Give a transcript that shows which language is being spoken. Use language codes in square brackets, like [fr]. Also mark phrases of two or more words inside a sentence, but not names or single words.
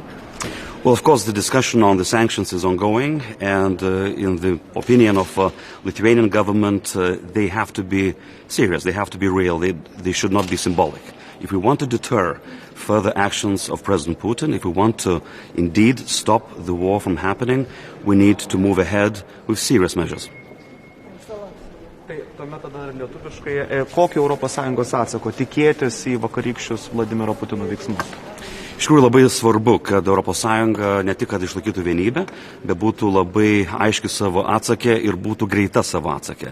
[en] Well, of course, the discussion on the sanctions is ongoing, and in the opinion of Lithuanian government, they have to be serious, they have to be real, they should not be symbolic. If we want to deter further actions of President Putin, if we want to indeed stop the war from happening, we need to move ahead with serious measures. [lt] Tai tuomet tada lietuviškai, kokio ES atsako tikėtis į vakarykščius Vladimiro Putino veiksmus? Iš tikrųjų labai svarbu, kad ES ne tik kad išlaikytų vienybę, bet būtų labai aiški savo atsakė ir būtų greita savo atsakė.